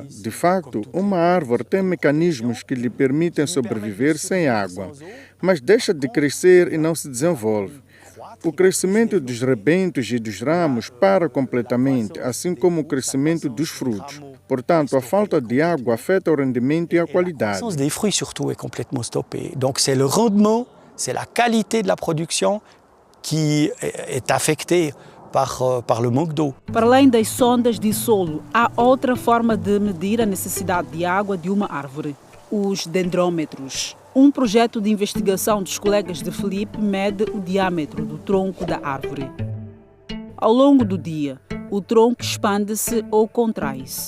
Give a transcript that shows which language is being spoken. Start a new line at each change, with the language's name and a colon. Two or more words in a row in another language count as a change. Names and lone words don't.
Portuguese: De facto, uma árvore tem mecanismos que lhe permitem sobreviver sem água, mas deixa de crescer e não se desenvolve. O crescimento dos rebentos e dos ramos para completamente, assim como o crescimento dos frutos. Portanto, a falta de água afeta o rendimento e a qualidade.
French: A croissance des fruits surtout est complètement stoppée. Donc c'est le rendement, c'est la qualité de la production qui est affectée par le manque d'eau.
Portuguese: Para além das sondas de solo, há outra forma de medir a necessidade de água de uma árvore: os dendrômetros. Um projeto de investigação dos colegas de Filipe mede o diâmetro do tronco da árvore. Ao longo do dia, o tronco expande-se ou contrai-se.